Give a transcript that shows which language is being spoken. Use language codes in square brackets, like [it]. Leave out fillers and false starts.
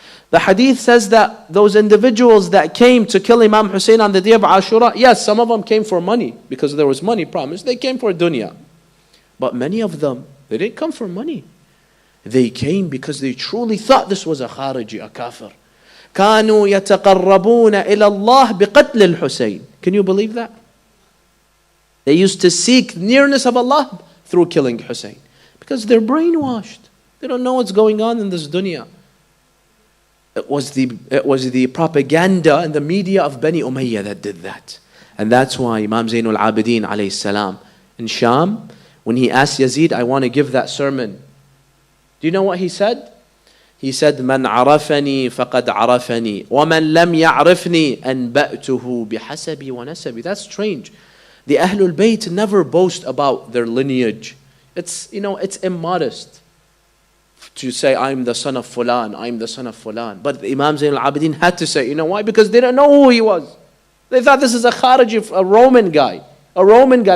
[en] The hadith says that those individuals that came to kill Imam Hussein on the day of Ashura, yes, some of them came for money, because there was money promised. They came for dunya. But many of them, they didn't come for money. They came because they truly thought this was a Khariji, a kafir. [ar] كانوا يتقربون إلى الله بقتل الحسين. [en] Can you believe that? They used to seek nearness of Allah through killing Hussein. Because they're brainwashed. They don't know what's going on in this dunya. It was the propaganda and the media of Bani Umayyah that did that. And that's why Imam Zainul Abidin alayhi salam in Sham, when he asked Yazid, I want to give that sermon. Do you know what he said? He said, [ar] من عرفني فقد عرفني ومن لم يعرفني أنبأته بحسبي ونسبي. [en] That's strange. The Ahlul Bayt never boast about their lineage. It's immodest to say, I'm the son of Fulan, I'm the son of Fulan. But Imam Zain al-Abidin had to say, you know why? Because they didn't know who he was. They thought this is a Khariji, a Roman guy. A Roman guy.